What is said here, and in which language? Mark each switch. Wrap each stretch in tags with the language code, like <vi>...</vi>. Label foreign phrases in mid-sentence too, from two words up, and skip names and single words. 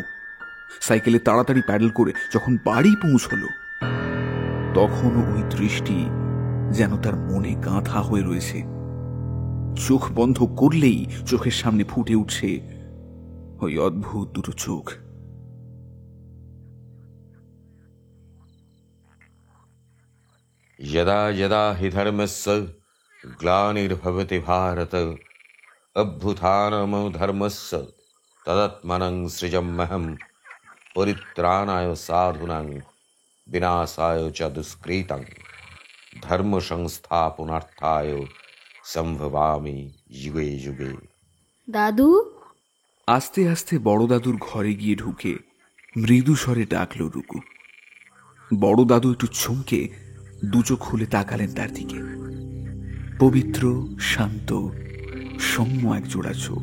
<bn>সাইকেলে তাড়াতাড়ি প্যাডেল করে যখন বাড়ি পৌঁছলো, তখনও ওই দৃষ্টি যেন তার মনে গাঁথা হয়ে রয়েছে। চোখ বন্ধ করলেই চোখের সামনে ফুটে উঠছে ওই অদ্ভুত দুটো চোখ।</bn> <sa>यदा यदा हि धर्मस्य ग्लानिर्भवति भारत अभ्युत्थानमो धर्मस्य तदात्मानं सृजम्यहं परित्राणाय साधूनां विनाशाय च दुष्कृतं धर्म संस्थापनार्थाय संभवामि युगे युगे।</sa> <bn>দাদু। আস্তে আস্তে বড় দাদুর ঘরে গিয়ে ঢুকে মৃদু স্বরে ডাকল রুকু। বড় দাদু একটু চমকে দু চোখ খুলে তাকালেন তার দিকে। পবিত্র, শান্ত, সৌম্য এক জোড়া চোখ।</bn>